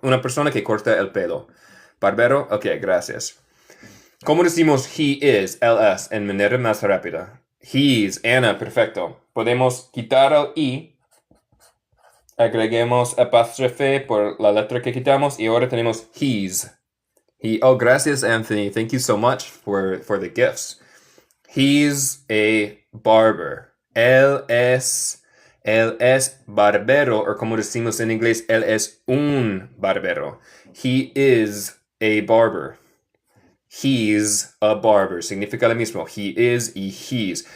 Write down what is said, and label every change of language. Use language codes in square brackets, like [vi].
[es] Una persona que corta el pelo. Barbero. Ok, gracias. ¿Cómo decimos he is, él es, en manera más rápida? He's, Ana, perfecto. Podemos quitar el i. Agreguemos apóstrofe por la letra que quitamos y ahora tenemos he's. Oh, gracias, Anthony. [en] Thank you so much for the gifts. He's a barber. [es] Él es barbero, o como decimos en inglés, él es un barbero. [en] He is a barber. He's a barber. [es] Significa lo mismo. [en] He is y he's.